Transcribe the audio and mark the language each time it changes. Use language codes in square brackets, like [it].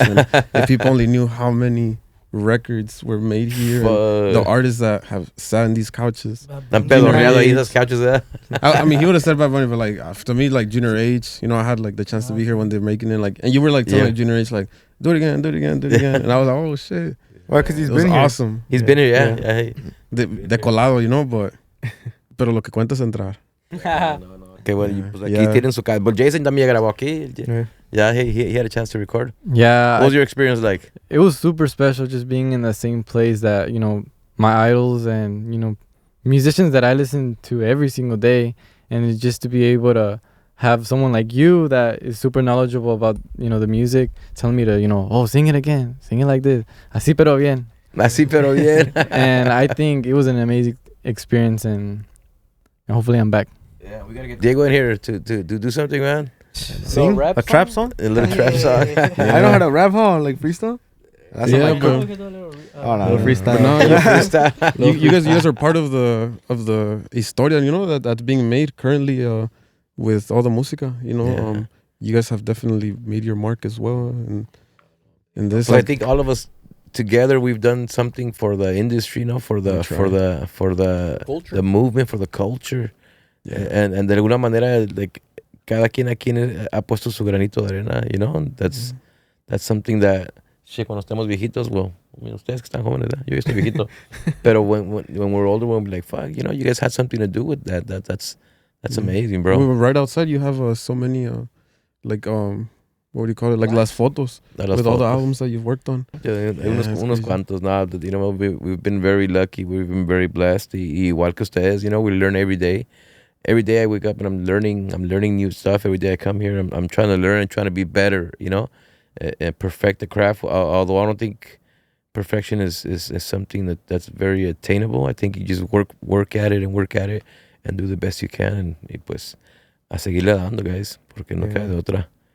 [en] And if people only knew how many records were made here, and the artists that have sat in these couches. [es] Tan pedorreado ahí esas couches, ¿eh? [en] I mean, he would have said Bad Bunny, but like to me, like Junior H, you know, I had like the chance to be here when they're making it, like, and you were like telling like, Junior H, like, do it again, and I was like, oh shit. Well, because he's It was been here. awesome. He's been here, yeah. [es] De colado, [en] you know, [es] pero lo que cuenta es entrar. [en] Okay, well, [es] pues aquí tienen su casa. But Jason también grabó aquí. [en] Yeah, he had a chance to record. Yeah. What was your experience like? It was super special just being in the same place that, you know, my idols and, you know, musicians that I listen to every single day. And it's just to be able to have someone like you that is super knowledgeable about, you know, the music, telling me to, you know, oh, sing it again. Sing it like this. [es] Así pero bien. Así pero bien. [en] And I think it was an amazing experience, and hopefully I'm back. Yeah, we gotta get Diego in here to do something, man. Sing a trap song? A little trap song. I know how to rap, huh? Like freestyle? That's Yeah, not my bro. Oh, no, freestyle. But no, you guys are part of the historia, you know, that's being made currently with all the música, you know. You guys have definitely made your mark as well in this. So I think all of us together we've done something for the industry, you know, for the culture. The movement, for the culture. Yeah. [es] And de alguna manera, like, cada quien aquí ha puesto su granito de arena, you know. [en] That's something that, shit, [es] cuando estemos viejitos, [en] well, I mean, [es] ustedes que están jóvenes, ¿verdad? Yo estoy viejito. Pero [en] when we're older, we'll be like, fuck, you know, you guys had something to do with that. That's amazing, bro. We were right outside, you have so many, like, what do you call it? Like [es] las fotos [en] with all the albums that you've worked on. Yeah, [es] unos cuantos, [en] nah, you know, we've been very lucky. We've been very blessed. [es] Igual que ustedes, [en] you know, we learn every day. Every day I wake up and I'm learning new stuff. Every day I come here, I'm trying to learn and trying to be better, you know, and perfect the craft. Although I don't think perfection is something that's very attainable. I think you just work at it and do the best you can. [es] Y pues a seguirle dando, guys, porque no queda de otra.